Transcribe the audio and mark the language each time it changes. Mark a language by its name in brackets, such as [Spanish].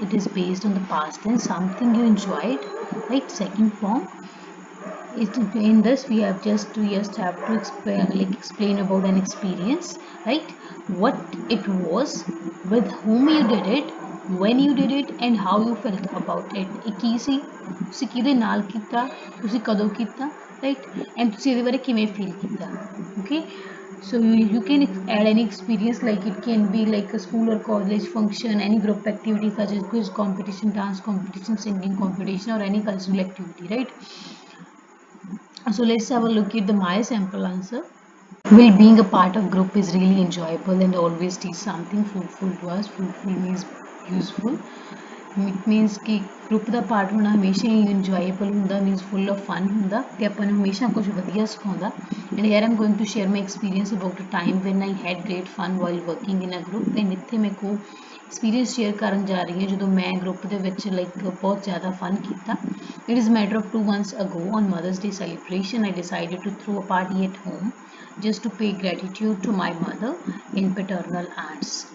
[English] It is based on the past tense, something you enjoyed, right? Second form. In this we just have to explain about an experience, right? What it was, with whom you did it, when you did it, and how you felt about it. [Punjabi] ਇਹ ਕੀ ਸੀ, ਤੁਸੀਂ ਕਿਹਦੇ ਨਾਲ ਕੀਤਾ, ਤੁਸੀਂ ਕਦੋਂ ਕੀਤਾ, right? And ਤੁਸੀਂ ਇਹਦੇ ਬਾਰੇ ਕਿਵੇਂ feel ਕੀਤਾ. [English] Okay, so you can add any experience, like it can be like a school or college function, any group activity such as quiz competition, dance competition, singing competition, or any cultural activity, right? So let's have a look at the my sample answer. Well, being a part of group is really enjoyable and always teach something fruitful to us. Fruitful means useful. It means [Punjabi] कि group ਦਾ part ਹੋਣਾ ਹਮੇਸ਼ਾ ਹੀ enjoyable ਹੁੰਦਾ, [English] means full of fun [Punjabi] ਹੁੰਦਾ ਤੇ ਆਪਾਂ ਨੂੰ ਹਮੇਸ਼ਾ ਕੁਝ ਵਧੀਆ ਸਿਖਾਉਂਦਾ. [English] And here I'm going to share my experience about a time when I had great fun while working in a group. [Punjabi] And ਇੱਥੇ ਮੇਰੇ ਕੋ experience share ਕਰਨ ਜਾ ਰਹੀ ਹਾਂ ਜਦੋਂ ਮੈਂ group ਦੇ ਵਿੱਚ ਬਹੁਤ ਜ਼ਿਆਦਾ fun ਕੀਤਾ. [English] It is a matter of 2 months ago on Mother's Day celebration. I decided to throw a party at home just to pay gratitude to my mother and paternal aunts.